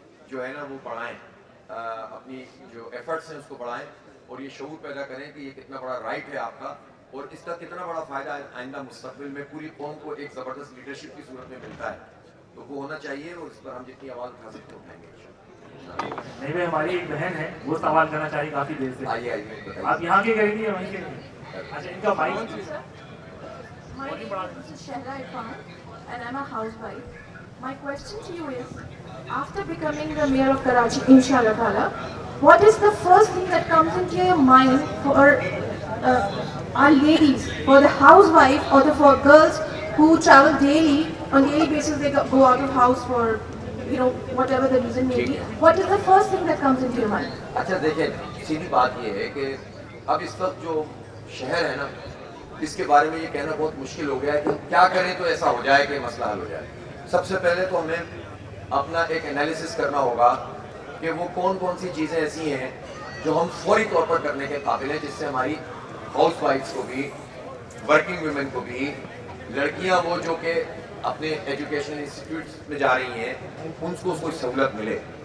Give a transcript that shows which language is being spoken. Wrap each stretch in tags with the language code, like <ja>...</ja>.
<ur>جو ہے نا وہ بڑھائیں، اپنی جو ایفرٹس ہیں اس کو بڑھائیں، اور یہ شعور پیدا کریں کہ یہ کتنا بڑا رائٹ ہے آپ کا، اور اس کا کتنا بڑا فائدہ آئندہ مستقبل میں پوری قوم کو ایک زبردست لیڈرشپ کی صورت میں ملتا ہے۔ تو وہ ہونا چاہیے، اور اس پر ہم جتنی آواز اٹھا سکتے ہیں اٹھائیں گے۔ نہیں بھائی، ہماری ایک بہن ہے، وہ سوال کرنا چاہیے کافی دیر سے۔ آئیے آپ یہاں کے کریں گے یا وہیں کے کریں گے؟ اچھا، ان کا mic</ur> <en>My name is Shahla Irfan and I'm a housewife. My question to you is, after becoming the mayor of Karachi, inshallah ta'ala, what is the first thing that comes into your mind for our ladies, for the housewife or for girls who travel daily, on daily basis they go out of house for, you know, whatever the reason may be. What is the first thing that comes into your mind?</en> <ur>اچھا دیکھیں، سیدھی بات یہ ہے کہ اب اس وقت جو شہر ہے نا، اس کے بارے میں یہ کہنا بہت مشکل ہو گیا ہے کہ کیا کریں تو ایسا ہو جائے کہ مسئلہ حل ہو جائے۔ سب سے پہلے تو ہمیں اپنا ایک انالیسس کرنا ہوگا کہ وہ کون کون سی چیزیں ایسی ہیں جو ہم فوری طور پر کرنے کے قابل ہیں، جس سے ہماری ہاؤس وائفس کو بھی، ورکنگ ویمن کو بھی، لڑکیاں وہ جو کہ اپنے ایجوکیشنل انسٹیٹیوٹس میں جا رہی ہیں، ان کو کوئی سہولت ملے۔</ur>